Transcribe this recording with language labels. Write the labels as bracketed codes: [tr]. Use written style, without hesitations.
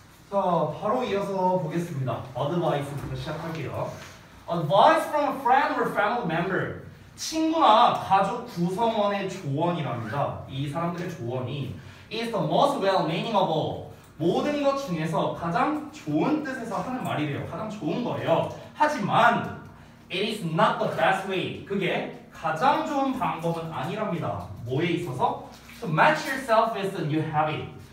[ko] 자, 바로 이어서 보겠습니다. Advice부터 시작할게요. [en] Advice from a friend or family member. [ko] 친구나 가족 구성원의 조언이랍니다. 이 사람들의 조언이 [en] is the most well-meaning of all. [ko] 모든 것 중에서 가장 좋은 뜻에서 하는 말이래요. 가장 좋은 거예요. 하지만 [en] it is not the best way. [ko] 그게 가장 좋은 방법은 아니랍니다. 뭐에 있어서? [en] To match yourself with a new habit.